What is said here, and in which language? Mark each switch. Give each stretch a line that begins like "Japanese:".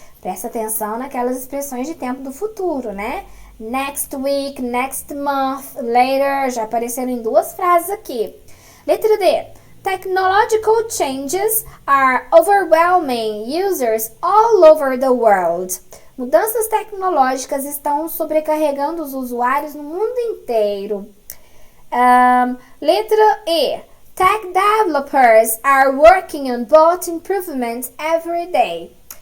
Portuguese: Presta atenção naquelas expressões de tempo do futuro, né?
English: Next week, next month, later,
Portuguese: já apareceram em duas frases aqui. Letra D.
English: Technological changes are overwhelming users all over the world.
Portuguese: Mudanças tecnológicas estão sobrecarregando os usuários no mundo inteiro. Letra E.
English: Tech developers are working on bot improvements every day.